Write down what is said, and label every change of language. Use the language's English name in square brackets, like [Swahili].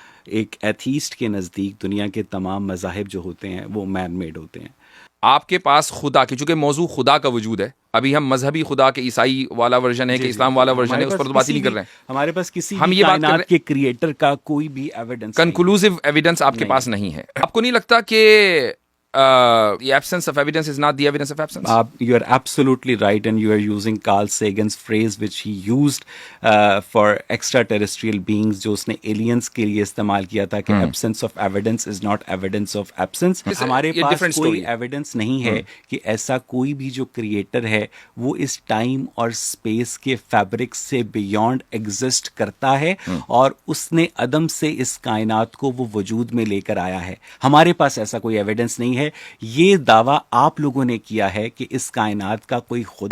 [Urdu] ایک ایتھیسٹ کے نزدیک دنیا کے تمام مذاہب جو ہوتے ہیں وہ مین میڈ ہوتے ہیں. آپ کے پاس خدا کی, چونکہ موضوع خدا کا وجود ہے, ابھی ہم مذہبی خدا کے عیسائی والا ورژن ہے کہ اسلام والا ورژن ہے, اس پر تو بات ہی نہیں کر رہے ہیں. ہمارے پاس کسی بھی کائنات کے کریٹر کا کوئی بھی ایویڈنس, کنکلوسیو ایویڈنس آپ کے پاس نہیں ہے. آپ کو نہیں لگتا کہ [English] the absence of evidence is not the evidence of absence? You are absolutely right, and you are using Carl Sagan's phrase which he used for extraterrestrial beings, [Urdu] جو اس نے aliens کے لیے استعمال کیا تھا کہ [English] absence of evidence is not evidence of absence. [Urdu] ہمارے پاس کوئی ایویڈنس نہیں ہے کہ ایسا کوئی بھی جو کریٹر ہے وہ اس ٹائم اور اسپیس کے فیبرک سے بیونڈ ایگزسٹ کرتا ہے اور اس نے عدم سے اس کائنات کو وہ وجود میں لے کر آیا ہے. ہمارے پاس ایسا کوئی ایویڈنس نہیں ہے. یہ دعویٰ آپ لوگوں نے کیا ہے کہ اس کائنات کا کوئی خود.